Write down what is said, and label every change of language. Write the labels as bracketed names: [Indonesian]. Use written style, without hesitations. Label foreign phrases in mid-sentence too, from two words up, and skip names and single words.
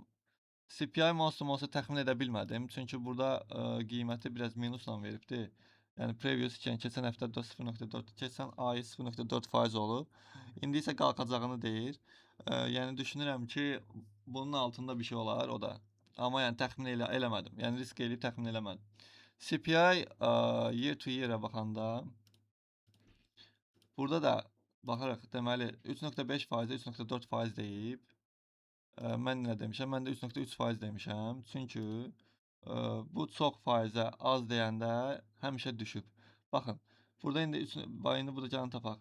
[Azerbaijani] CPI olsa təxmin edə bilmədim. Çünki burada qiyməti biraz minusla veribdi. Yəni previous keçən həftə 0,4, keçən ay 0,4% olub. İndi isə qalxacağını deyir. Yəni düşünürəm ki, bunun altında bir şey olar o da. Amma yəni təxmin eləmədim. Yəni risk eləyib təxmin eləmədim. CPI [English] year to year- [Azerbaijani] ə baxanda burada da baxaraq deməli 3,5%, 3,4% deyib. Mən nə demişəm? Mən də 3,3% demişəm. Çünki bu çox faizə az deyəndə həmişə düşüb. Baxın, burada indi bayını burada gəlin tapaq.